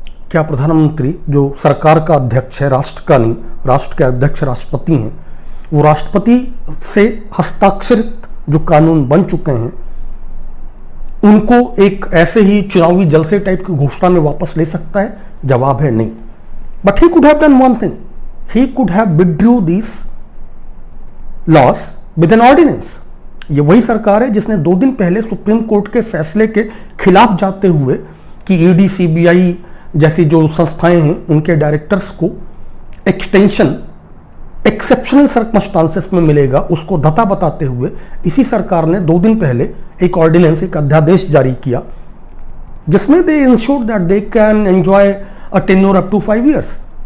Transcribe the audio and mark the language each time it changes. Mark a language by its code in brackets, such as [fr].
[hi] क्या प्रधानमंत्री, जो सरकार का अध्यक्ष है, राष्ट्र का नहीं, राष्ट्र के अध्यक्ष राष्ट्रपति हैं, वो राष्ट्रपति से हस्ताक्षरित जो कानून बन चुके हैं उनको एक ऐसे ही चुनावी जलसे टाइप की घोषणा में वापस ले सकता है? जवाब है नहीं। [en] but he could have done one thing, he could have withdrew these laws [hi] with an ordinance. ये वही सरकार है जिसने 2 दिन पहले सुप्रीम कोर्ट के फैसले के खिलाफ जाते हुए कि ईडी, सीबीआई जैसी जो संस्थाएं हैं उनके डायरेक्टर्स को एक्सटेंशन [en] exceptional circumstances [hi] में मिलेगा, उसको धता बताते हुए इसी सरकार ने 2 दिन पहले एक ऑर्डिनेंस, एक अध्यादेश जारी किया जिसमें [en] They ensure that they can enjoy a tenure up to 5 years।